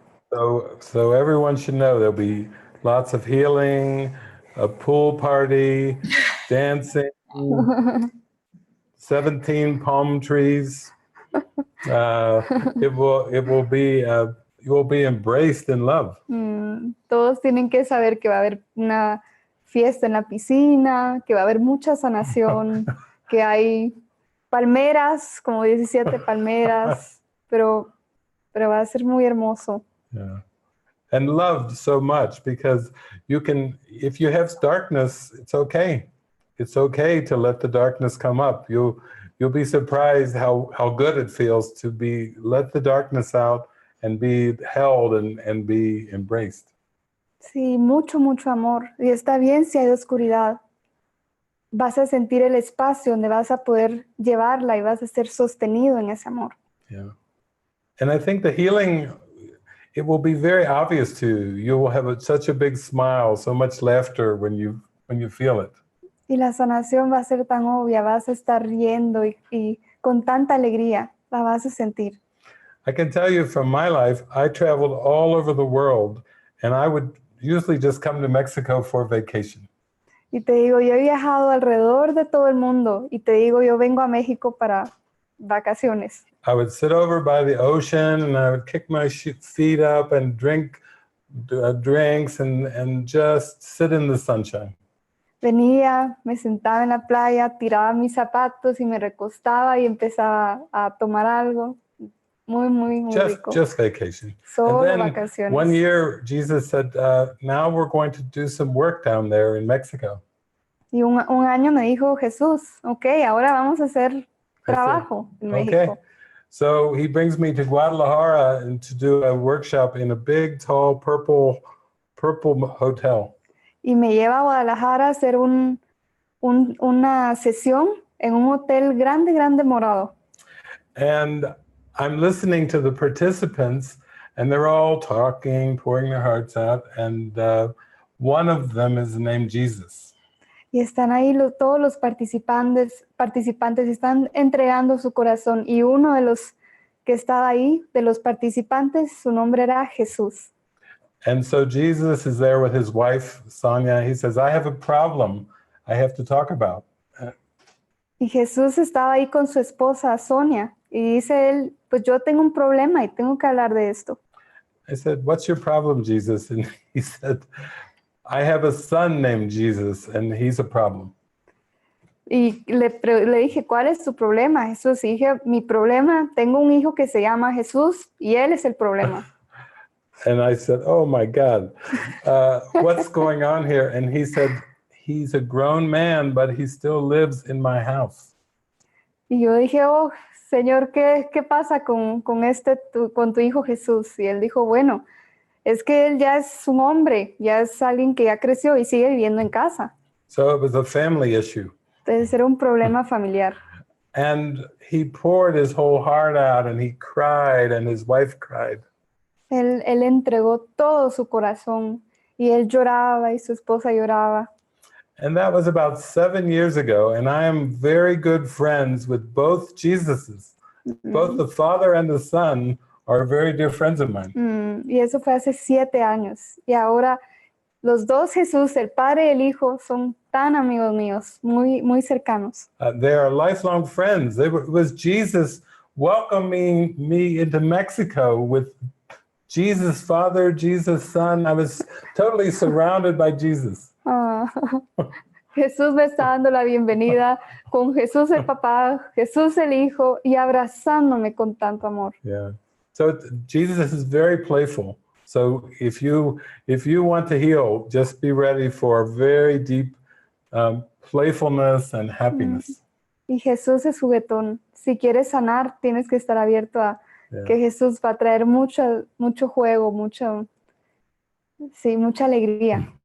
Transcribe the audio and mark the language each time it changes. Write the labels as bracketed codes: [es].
[en] So everyone should know there'll be lots of healing, a pool party, dancing, 17 palm trees. It will be you will be embraced in love. [es] Todos tienen que saber que va a haber una fiesta en la piscina, que va a haber mucha sanación, que hay palmeras, como 17 palmeras, pero va a ser muy hermoso. [en] Yeah. And loved so much, because you can, if you have darkness, it's okay. It's okay to let the darkness come up. You'll be surprised how good it feels to let the darkness out and be held and be embraced. [es] Sí, mucho, mucho amor. Y está bien si hay oscuridad. Vas a sentir el espacio donde vas a poder llevarla y vas a ser sostenido en ese amor. [en] Yeah. And I think the healing, it will be very obvious to you. You will have such a big smile, so much laughter when you feel it. [es] Y la sanación va a ser tan obvia, vas a estar riendo y con tanta alegría, la vas a sentir. [en] I can tell you from my life, I traveled all over the world, and I would usually just come to Mexico for vacation. [es] Y te digo, yo he viajado alrededor de todo el mundo y te digo, yo vengo a México para vacaciones. [en] I would sit over by the ocean and I would kick my feet up and drink drinks and just sit in the sunshine. [es] Venía, me sentaba en la playa, tiraba mis zapatos y me recostaba y empezaba a tomar algo. Muy, muy, muy rico. [en] Just vacation. [es] Solo [en] and then [es] vacaciones. [en] One year, Jesus said, now we're going to do some work down there in Mexico. [es] Y un año me dijo Jesús, ok, ahora vamos a hacer trabajo en México. [en] Okay. So he brings me to Guadalajara and to do a workshop in a big, tall, purple hotel. [es] y me lleva a Guadalajara a hacer una sesión en un hotel grande, grande morado. [en] And I'm listening to the participants, and they're all talking, pouring their hearts out, and one of them is named Jesus. [es] Y están ahí todos los participantes están entregando su corazón. Y uno de los que estaba ahí, de los participantes, su nombre era Jesús. [en] And so Jesus is there with his wife, Sonia. He says, I have a problem I have to talk about. [es] Y Jesús estaba ahí con su esposa, Sonia. Y dice él, pues yo tengo un problema y tengo que hablar de esto. [en] I said, what's your problem, Jesus? And he said, I have a son named Jesus, and he's a problem. [es] Y le dije, ¿cuál es tu problema, Jesús? Y dije, mi problema, tengo un hijo que se llama Jesús y él es el problema. [en] And I said, oh my God, what's going on here? And he said, he's a grown man, but he still lives in my house. [es] Y yo dije, oh, Señor, ¿qué pasa con tu hijo Jesús? Y él dijo, bueno, es que él ya es un hombre, ya es alguien que ya creció y sigue viviendo en casa. [en] So it was a family issue. [es] Entonces era un problema familiar. [en] And he poured his whole heart out, and he cried, and his wife cried. [es] Él entregó todo su corazón y él lloraba y su esposa lloraba. [en] And that was about 7 years ago, and I am very good friends with both Jesuses. Both the Father and the Son are very dear friends of mine. [es] Y eso fue hace 7 años. Y ahora los dos Jesús, el Padre y el Hijo, son tan amigos míos, muy, muy cercanos. [en] They are lifelong friends. It was Jesus welcoming me into Mexico with Jesus Father, Jesus Son. I was totally surrounded by Jesus. [es] Jesús me está dando la bienvenida con Jesús el Papá, Jesús el Hijo y abrazándome con tanto amor. [en] Yeah. So Jesus is very playful. So if you want to heal, just be ready for very deep playfulness and happiness. [es] Y Jesús es juguetón. Si quieres sanar, tienes que estar abierto a que Jesús va a traer mucho juego, mucha alegría.